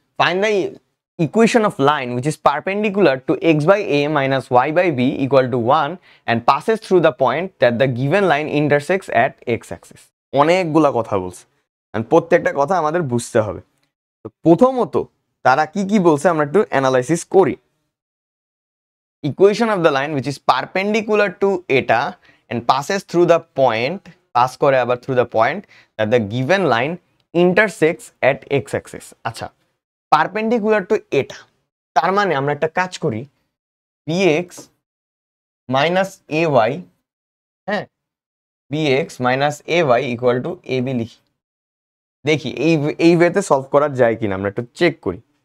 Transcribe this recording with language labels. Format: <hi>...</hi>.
<en>Find the equation of line which is perpendicular to x/a minus y/b = 1 and passes through the point that the given line intersects at x-axis.</en> <bn>অনেকগুলা কথা বলছে, and প্রত্যেকটা কথা আমাদের বুঝতে হবে। তো প্রথমত তারা কি কি বলছে আমরা একটু অ্যানালাইসিস করি।</bn> <en>Equation of the line which is perpendicular to এটা and passes through the point,</en> <bn>pass করে আবার</bn> <en>through the point that the given line intersects at x-axis.</en> <bn>আচ্ছা, পারপেন্ডিকুলার টু এটা, তার মানে আমরা একটা কাজ করি, bx মাইনাস ay, হ্যাঁ, bx মাইনাস ay = ab লিখি। দেখি এই ওয়েতে সলভ করা যায় কিনা, আমরা একটু চেক করি।</bn>